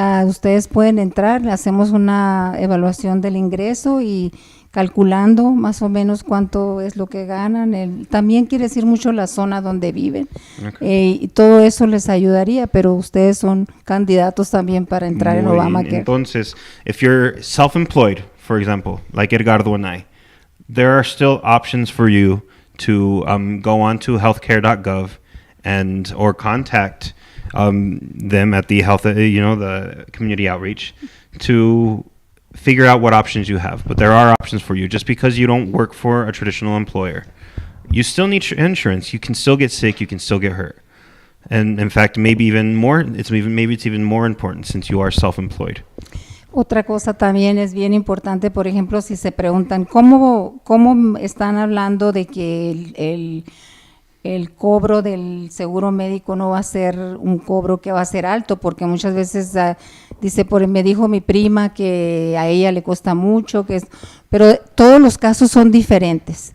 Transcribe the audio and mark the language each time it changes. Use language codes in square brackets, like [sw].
[es] Ustedes pueden entrar, le hacemos una evaluación del ingreso y calculando más o menos cuánto es lo que ganan. También quiere decir mucho la zona donde viven. [en] Okay. [es] Y todo eso les ayudaría, pero ustedes son candidatos también para entrar en Obamacare. [en] Entonces, if you're self-employed, for example, like Edgardo and I, there are still options for you to go on to healthcare.gov or contact them at the the community outreach to figure out what options you have. But there are options for you. Just because you don't work for a traditional employer, you still need insurance. You can still get sick. You can still get hurt. And in fact, maybe it's even more important since you are self-employed. [es] Otra cosa también es bien importante, por ejemplo, si se preguntan cómo están hablando de que el cobro del seguro médico no va a ser un cobro que va a ser alto, porque muchas veces me dijo mi prima que a ella le cuesta mucho, pero todos los casos son diferentes.